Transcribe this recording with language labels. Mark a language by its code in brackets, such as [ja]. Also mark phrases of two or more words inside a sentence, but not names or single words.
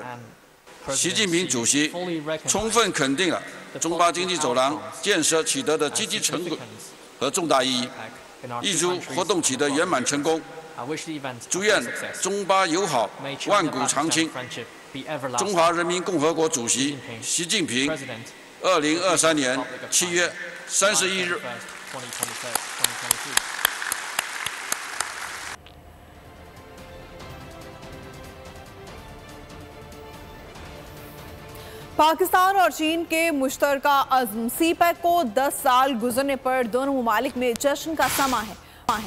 [zh] 习近平主席充分肯定了中巴经济走廊建设取得的积极成果和重大意义，预祝活动取得圆满成功。祝愿中巴友好万古长青。中华人民共和国主席习近平，2023年7月31日。 [ur] پاکستان اور چین کے مشترکہ عزم سی پیک کو 10 سال گزرنے پر دونوں ممالک میں جشن کا سماں ہے.